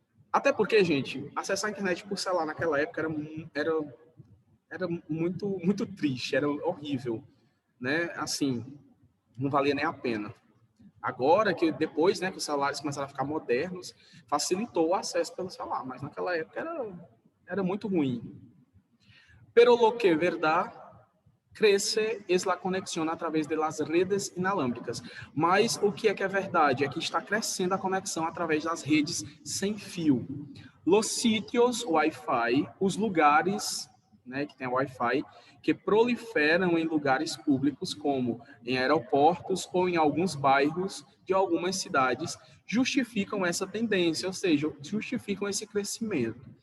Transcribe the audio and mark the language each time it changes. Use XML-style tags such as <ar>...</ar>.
<pt>Até porque, gente, acessar a internet por celular naquela época era muito triste, era horrível, né, assim, não valia nem a pena. Agora, que depois, né, que os celulares começaram a ficar modernos, facilitou o acesso pelo celular, mas naquela época era muito ruim.</pt> <es>Pero lo que verdad crece es la conexión a través de las redes inalámbricas.</es> <pt>Mas o que é verdade? É que está crescendo a conexão através das redes sem fio.</pt> <es>Los sitios Wi-Fi,</es> <pt>os lugares, né, que tem Wi-Fi, que proliferam em lugares públicos, como em aeroportos ou em alguns bairros de algumas cidades, justificam essa tendência, ou seja, justificam esse crescimento.</pt>